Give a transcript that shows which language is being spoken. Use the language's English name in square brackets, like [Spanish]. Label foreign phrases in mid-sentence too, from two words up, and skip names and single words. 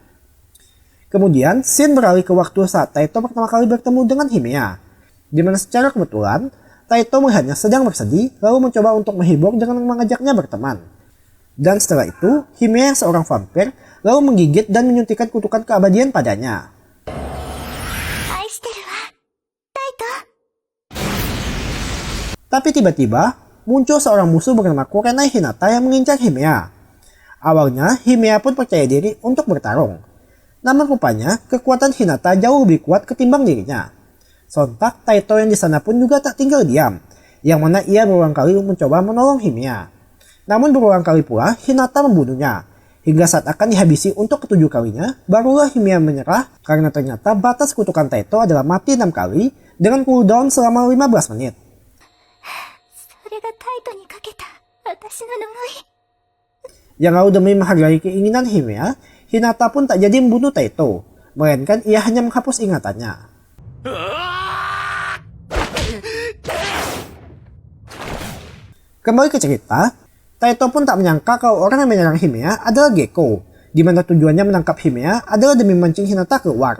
[Indonesian] Kemudian, scene beralih ke waktu saat Taito pertama kali bertemu dengan Himea, di mana secara kebetulan, Taito melihatnya sedang bersedih, lalu mencoba untuk menghibur dengan mengajaknya berteman. Dan setelah itu, Himea yang seorang vampir lalu menggigit dan menyuntikkan kutukan keabadian padanya. [Japanese] 愛してるわタイト。 [Indonesian] Tapi tiba-tiba, muncul seorang musuh bernama Kurenai Hinata yang mengincar Himea. Awalnya, Himea pun percaya diri untuk bertarung. Namun rupanya, kekuatan Hinata jauh lebih kuat ketimbang dirinya. Sontak, Taito yang di sana pun juga tak tinggal diam, yang mana ia berulang kali mencoba menolong Himea. Namun berulang kali pula, Hinata membunuhnya. Hingga saat akan dihabisi untuk ketujuh kalinya, barulah Himea menyerah karena ternyata batas kutukan Taito adalah mati 6 kali dengan cooldown selama 15 menit. [Japanese] それがタイトにかけた私の呪い。 [Indonesian] Yang lalu demi menghargai keinginan Himea, Hinata pun tak jadi membunuh Taito, melainkan ia hanya menghapus ingatannya. Kembali ke cerita, Taito pun tak menyangka kalau orang yang menyerang Himea adalah Gekko, di mana tujuannya menangkap Himea adalah demi memancing Hinata keluar.